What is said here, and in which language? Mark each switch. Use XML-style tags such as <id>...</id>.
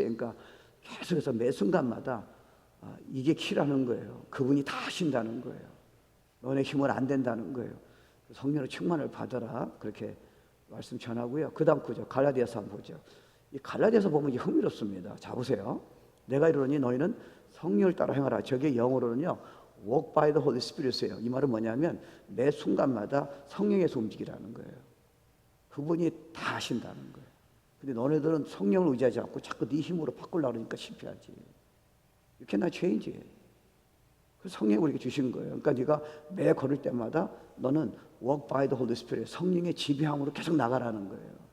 <ko>그러니까 계속해서 매 순간마다 이게 키라는 거예요. 그분이 다 하신다는 거예요. 너네 힘은 안 된다는 거예요. 성령의 충만을 받아라. 그렇게 말씀 전하고요. 그 다음 구절 갈라디아서 한번 보죠. 이 갈라디아서 보면 이게 흥미롭습니다. 자 보세요. 내가 이르노니 너희는 성령을 따라 행하라. 저게 영어로는요</ko> <en>walk by the Holy Spirit</en> <ko>이에요. 이 말은 뭐냐면 매 순간마다 성령에서 움직이라는 거예요. 그분이 다 하신다는 거예요. 근데 너네들은 성령을 의지하지 않고 자꾸 네 힘으로 바꾸려고 그러니까 실패하지.</ko> <en>You cannot change it.</en> <ko>그래서 성령이 우리에게 주신 거예요. 그러니까 네가 매 걸을 때마다 너는</ko> <en>walk by the Holy Spirit,</en> <ko>성령의 지배함으로 계속 나가라는 거예요.</ko>